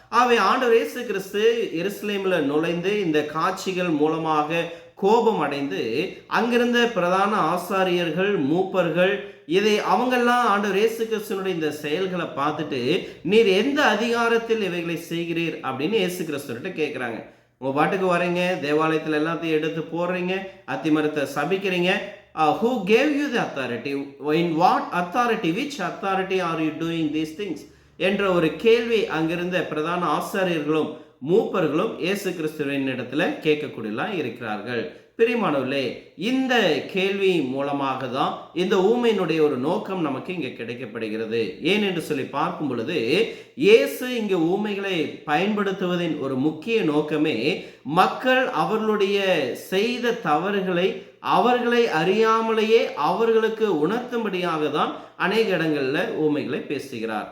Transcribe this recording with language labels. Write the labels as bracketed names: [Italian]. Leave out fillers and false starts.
[Tamil] ஆகவே ஆண்டவர் இயேசு கிறிஸ்து எருசலேம்ல நுழைந்து இந்த காட்சிகள் மூலமாக கோபம் அடைந்து அங்கிருந்த பிரதான ஆசாரியர்கள், மூப்பர்கள், இதை அவங்கெல்லாம் ஆண்டவர் இயேசு கிறிஸ்துவனுடைய இந்த செயல்களை பார்த்துட்டு நீர் எந்த அதிகாரத்தில் இவைகளை செய்கிறீர் அப்படின்னு இயேசு கிறிஸ்துவர்கிட்ட கேட்குறாங்க. உங்க பாட்டுக்கு வரீங்க, தேவாலயத்தில் எல்லாத்தையும் எடுத்து போடுறீங்க, அத்திமரத்தை சபிக்கிறீங்க. [English] Who gave you the authority? In what authority? Which authority are you doing these things? [Tamil] என்ற ஒரு கேள்வி அங்கிருந்த பிரதான ஆசாரியர்களும் மூப்பர்களும் இயேசு கிறிஸ்துவின் இடத்துல கேட்கக்கூடியலாம் இருக்கிறார்கள். பிரியமானவர்களே, இந்த கேள்வி மூலமாக தான் இந்த ஊமையினுடைய ஒரு நோக்கம் நமக்கு இங்கே கிடைக்கப்படுகிறது. ஏன் என்று சொல்லி பார்க்கும் பொழுது இயேசு இங்கு ஊமைகளை பயன்படுத்துவதின் ஒரு முக்கிய நோக்கமே மக்கள் அவர்களுடைய செய்த தவறுகளை அவர்களை அறியாமலேயே அவர்களுக்கு உணர்த்தும்படியாக தான் அநேக இடங்கள்ல ஊமைகளை பேசுகிறார்.